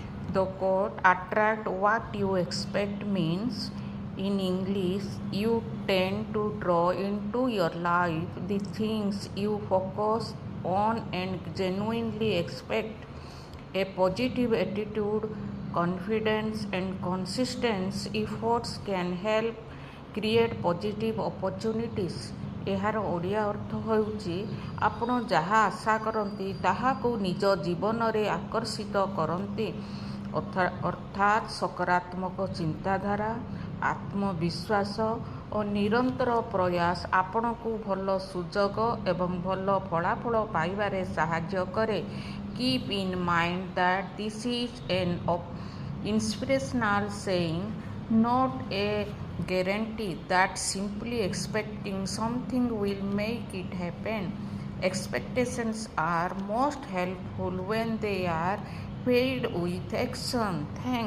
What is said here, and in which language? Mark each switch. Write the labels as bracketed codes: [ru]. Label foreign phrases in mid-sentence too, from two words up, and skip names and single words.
[en] The quote, attract what you expect, means in English, you tend to draw into your life the things you focus on and genuinely expect. A positive attitude, confidence, and consistent efforts can help create positive opportunities. [or] ଏହାର ଓଡ଼ିଆ ଅର୍ଥ ହେଉଛି ଆପଣ ଯାହା ଆଶା କରନ୍ତି ତାହାକୁ ନିଜ ଜୀବନରେ ଆକର୍ଷିତ କରନ୍ତି। ଅର୍ଥାତ୍ ସକାରାତ୍ମକ ଚିନ୍ତାଧାରା, ଆତ୍ମବିଶ୍ୱାସ ଓ ନିରନ୍ତର ପ୍ରୟାସ ଆପଣଙ୍କୁ ଭଲ ସୁଯୋଗ ଏବଂ ଭଲ ଫଳାଫଳ ପାଇବାରେ ସାହାଯ୍ୟ କରେ। [en] Keep in mind that this is an inspirational saying, not a guarantee that simply expecting something will make it happen. Expectations are most helpful when they are paired with action.